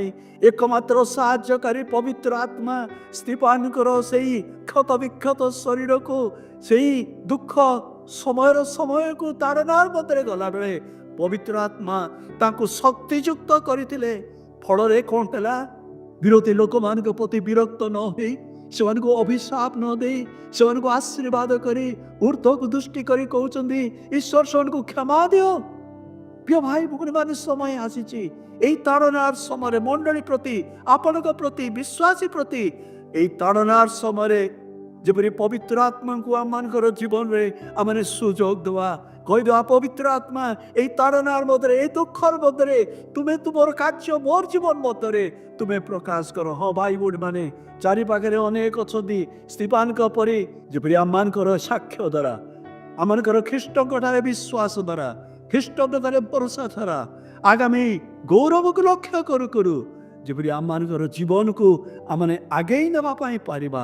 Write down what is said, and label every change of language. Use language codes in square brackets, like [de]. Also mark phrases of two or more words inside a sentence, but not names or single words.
[or] ଏକମାତ୍ର ସାହାଯ୍ୟକାରୀ ପବିତ୍ର ଆତ୍ମା ସ୍ତିଫାନଙ୍କର ସେହି କ୍ଷତ ବିକ୍ଷତ ଶରୀରକୁ, ସେହି ଦୁଃଖ ସମୟକୁ ତାଡ଼ନାର ମଧ୍ୟରେ ଗଲାବେଳେ ପବିତ୍ର ଆତ୍ମା ତାଙ୍କୁ ଶକ୍ତିଯୁକ୍ତ କରିଥିଲେ। ଫଳରେ କ'ଣ ହେଲା? ବିରୋଧୀ ଲୋକମାନଙ୍କ ପ୍ରତି ବିରକ୍ତ ନ ହୋଇ, ସେମାନଙ୍କୁ ଅଭିଶାପ ନ ଦେଇ, ସେମାନଙ୍କୁ ଆଶୀର୍ବାଦ କରି, ଉର୍ଦ୍ଧ୍ୱକୁ ଦୃଷ୍ଟି କରି କହୁଛନ୍ତି, ଈଶ୍ୱର ସେମାନଙ୍କୁ କ୍ଷମା ଦିଅ। ପ୍ରିୟ ଭାଇ ଭଉଣୀ ମାନେ, ସମୟ ଆସିଛି, [bn] এই তাড়নার সময়ে মণ্ডলী প্রতি, আপনার প্রতি, বিশ্বাসী প্রতি, এই তাড়নার সময়ে [or] ଯେପରି ପବିତ୍ର ଆତ୍ମାଙ୍କୁ ଆମମାନଙ୍କର ଜୀବନରେ ଆମେ ସୁଯୋଗ ଦେବା, କହିଦେବା ପବିତ୍ର ଆତ୍ମା ଏଇ ତାଡ଼ନାର ମଧ୍ୟରେ, ଏଇ ଦୁଃଖର ମଧ୍ୟରେ ତୁମେ ତୁମର କାର୍ଯ୍ୟ ମୋର ଜୀବନ ମଧ୍ୟରେ ତୁମେ ପ୍ରକାଶ କର। ହଁ ଭାଇ ଭଉଣୀ ମାନେ, ଚାରିପାଖରେ ଅନେକ ଅଛନ୍ତି ସ୍ତିଫାନଙ୍କ ପରି, ଯେପରି ଆମମାନଙ୍କର ସାକ୍ଷ୍ୟ ଦ୍ୱାରା, ଆମମାନଙ୍କର ଖ୍ରୀଷ୍ଟଙ୍କ ଠାରେ ବିଶ୍ୱାସ ଦ୍ୱାରା, ଖ୍ରୀଷ୍ଟଙ୍କ ଠାରେ ଭରସା ଦ୍ୱାରା ଆଗାମୀ ଗୌରବକୁ ଲକ୍ଷ୍ୟ କରୁ କରୁ ଯେପରି ଆମମାନଙ୍କର ଜୀବନକୁ ଆମେ ଆଗେଇ ନେବା ପାଇଁ ପାରିବା।